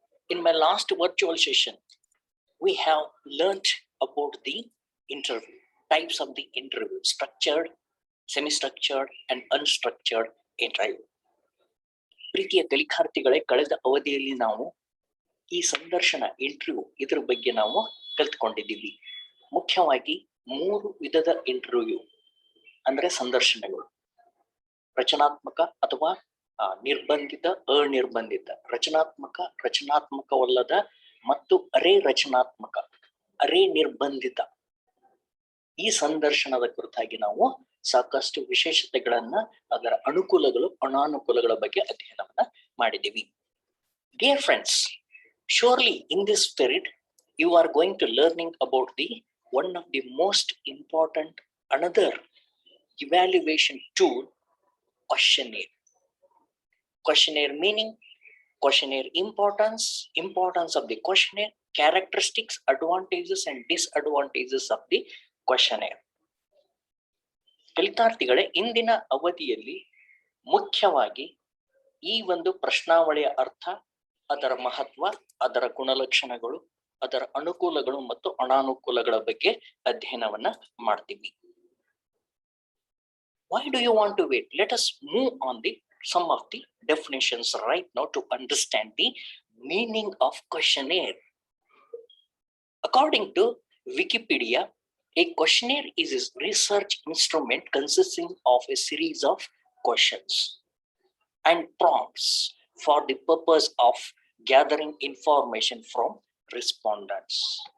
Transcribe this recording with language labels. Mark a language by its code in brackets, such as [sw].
[en] In my last virtual session, we have learnt about the interview, types of the interview, structured, semi-structured, and unstructured interview. [kn] ಪ್ರೀತಿಯ ಕಲಿಕಾರ್ಥಿಗಳೇ, ಕಳೆದ ಅವಧಿಯಲ್ಲಿ ನಾವು ಈ ಸಂದರ್ಶನ interview ಇದರ ಬಗ್ಗೆ ನಾವು ಕಲ್ತ್ಕೊಂಡಿದ್ದೀವಿ. ಮುಖ್ಯವಾಗಿ 3 ವಿಧದ ಇಂಟರ್ವ್ಯೂ ಅಂದ್ರೆ ಸಂದರ್ಶನಗಳು: ರಚನಾತ್ಮಕ ಅಥವಾ ನಿರ್ಬಂಧಿತ, ಅನಿರ್ಬಂಧಿತ, ರಚನಾತ್ಮಕವಲ್ಲದ ಮತ್ತು ಅರೆ ರಚನಾತ್ಮಕ, ಅರೆ ನಿರ್ಬಂಧಿತ. ಈ ಸಂದರ್ಶನದ ಕುರಿತಾಗಿ ನಾವು ಸಾಕಷ್ಟು ವಿಶೇಷತೆಗಳನ್ನ, ಅದರ ಅನುಕೂಲಗಳು ಅನಾನುಕೂಲಗಳ ಬಗ್ಗೆ ಅಧ್ಯಯನವನ್ನ ಮಾಡಿದ್ದೀವಿ. [en] Dear friends, surely in this spirit you are going to learning about the one of the most important another evaluation tool, questionnaire. Questionnaire meaning, questionnaire importance of the questionnaire, characteristics, advantages and disadvantages of the questionnaire. [kn] ಕಲಿಕಾರ್ಥಿಗಳೇ, ಇಂದಿನ ಅವಧಿಯಲ್ಲಿ ಮುಖ್ಯವಾಗಿ ಈ ಒಂದು ಪ್ರಶ್ನಾವಳಿಯ ಅರ್ಥ, ಅದರ ಮಹತ್ವ, ಅದರ ಗುಣಲಕ್ಷಣಗಳು, ಅದರ ಅನುಕೂಲಗಳು ಮತ್ತು ಅನಾನುಕೂಲಗಳ ಬಗ್ಗೆ ಅಧ್ಯಯನವನ್ನ ಮಾಡ್ತೀವಿ. [en] Why do you want to wait? Let us move on the some of the definitions right now to understand the meaning of questionnaire. According to Wikipedia, a questionnaire is a research instrument consisting of a series of questions and prompts for the purpose of gathering information from respondents.